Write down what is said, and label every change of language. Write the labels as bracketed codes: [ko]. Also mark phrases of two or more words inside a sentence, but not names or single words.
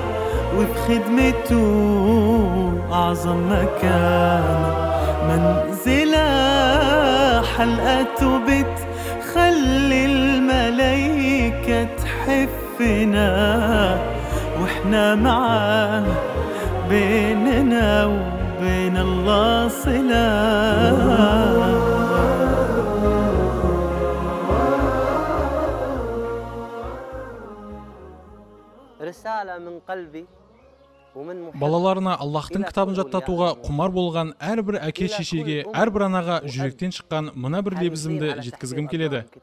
[ar] وفي خدمته أعظم مكان منزلة حلقته بتخلي الملايكة تحفنا وإحنا معاه بيننا وبين الله صلة. [kk] Балаларына Аллахтың кітабын жаттатуға құмар болған әрбір әке шешеге, әрбір анаға жүректен шыққан мына бір лебізімді жеткізгім келеді.